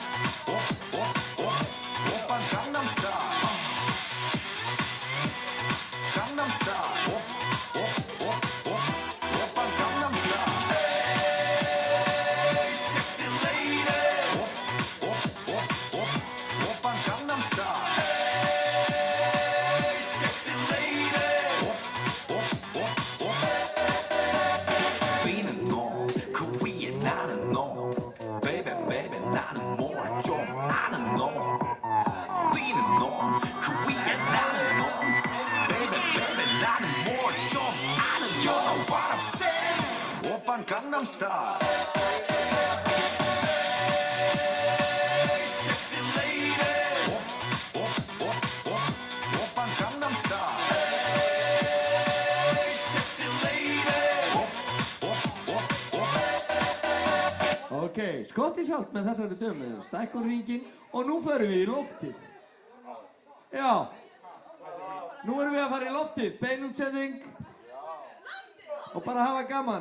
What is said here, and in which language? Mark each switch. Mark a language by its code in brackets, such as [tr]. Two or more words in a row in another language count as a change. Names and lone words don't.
[ko] 오빤 강남스타일 강남스타일 오빤 강남스타일 [en] Sexy lady [ko] 오빤 강남스타일 [en] Sexy lady [ko] 위는 너 그 위에 나는 너 [en] Baby baby [ko] 나는 뭘 좀 아는 너 위는 너 그 위에 나는 너 Baby baby 나는 뭘 좀 아는 [en] You know what I'm saying [ko] 오빤 강남스타일 [en] Sexy lady [ko] 오빤 강남스타일 [en] Sexy lady [is] Ok, skottið sjálft með þessari dömu, stækkun ringin og nú förum við í loftið. Já, nú erum við að fara í loftið, bein útsending og bara hafa gaman.